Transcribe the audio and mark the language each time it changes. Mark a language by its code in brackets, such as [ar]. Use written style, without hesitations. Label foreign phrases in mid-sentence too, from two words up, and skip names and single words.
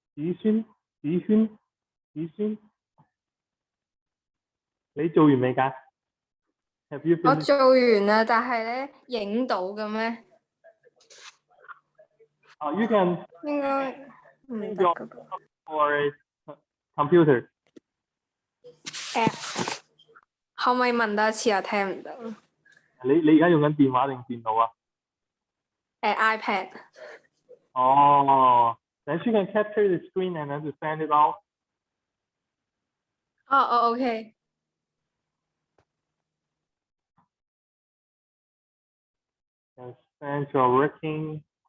[yue] 你做完未㗎？ [en] Have you [yue] 我 [en] finished? [yue] 做完啦，但係咧影到嘅咩？ [en] You can [yue] 應該唔得㗎噃。 [en] or computer. [yue] 可唔可以問多一次？我聽唔到。你而家用緊電話定電腦啊？iPad。 [en] then you can capture the screen and then to send it out. OK。 And send your working.